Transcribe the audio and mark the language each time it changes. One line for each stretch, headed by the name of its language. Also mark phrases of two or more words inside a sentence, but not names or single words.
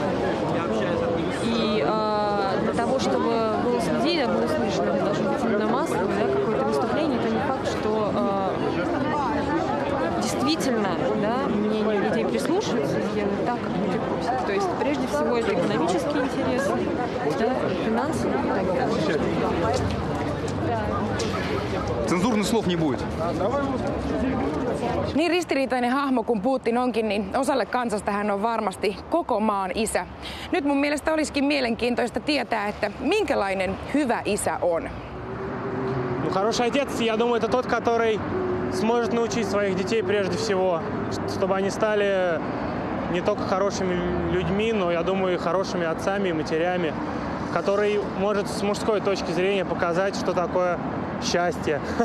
Russian: И для того, чтобы голос людей был услышан, это должно быть именно массовое, да, какое-то выступление, это не факт, что действительно, да, мнение людей прислушиваются и делают так, как люди просят. То есть прежде всего это экономические интересы, да, финансовые и так далее. Цензурных слов не будет.
Finnish: Niin ristiriitainen hahmo kuin Putin onkin, niin osalle kansasta hän on varmasti koko maan isä. Nyt mun mielestä olisikin mielenkiintoista tietää, että minkälainen hyvä isä on.
Russian: Ну, хороший отец, я думаю, это тот, который сможет научить своих детей прежде всего, чтобы они стали не только хорошими людьми, но, я думаю, и хорошими отцами и матерями, который может с мужской точки зрения показать, что такое счастье.